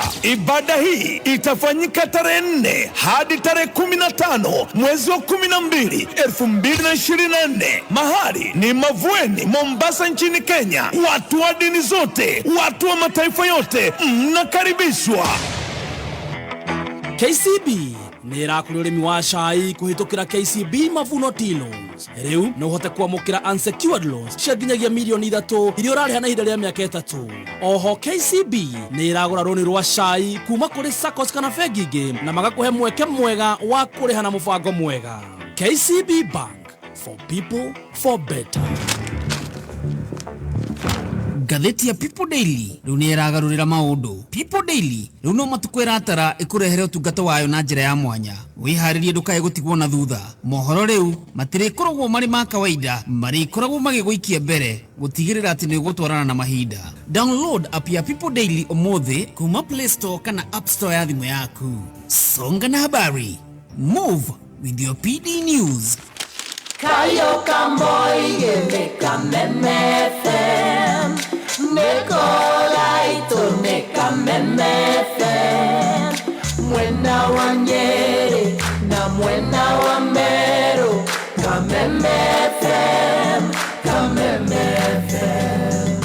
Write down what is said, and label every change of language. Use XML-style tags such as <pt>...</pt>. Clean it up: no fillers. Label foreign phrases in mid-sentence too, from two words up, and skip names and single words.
<sw>Ibada hii itafanyika tarehe 4 hadi tarehe 15 mwezi wa 12 2024. Mahali ni Mavueni, Mombasa nchini Kenya. Watu wa dini zote, watu wa mataifa yote mnakaribishwa.</sw> <ki>KCB nĩ ĩrakũrĩ ũrĩmi wa cai kũhĩtũkĩra KCB Mavuno T-Loans. Rĩu no ũhote kwamũkĩra</ki> <en>unsecured loans</en> <ki>cia nginyagia mirioni 3 iria ũrarĩha na ihinda rĩa mĩaka 3. Oho KCB nĩ ĩragũra rũni rwa cai kuma kũrĩ SACCOs kana bengi ingĩ na magakũhe mweke mwega wa kũrĩha na mũbango mwega. KCB Bank, for people, for better. Ngathĩti ya People Daily rĩu nĩ ĩragarũrĩra maũndũ. People Daily rĩu no matukũ ĩratara ĩkũrehere ũtungata wayo na njĩra ya mwanya. Wĩharĩrie ndũkae gũtigwo na thutha. Mohoro rĩu matirĩkoragwo marĩ ma kawaida, marĩkoragwo magĩgũikia mbere gũtigĩrĩra atĩ nĩ ũgũtwarana na mahinda.</ki> <en>Download app</en> <ki>ya People Daily ũmũthĩ kuma Play Store kana App Store ya thimũ yaku.</ki> <sw>Songa na habari.</sw> <en>Move with your PD News. Kayo Kamboi Gemeka Memefem Nekolaito Neka Memefem</en> <ki>Mwena wa Nyeri na mwena wa Meru Kamemefem Kamemefem.</ki>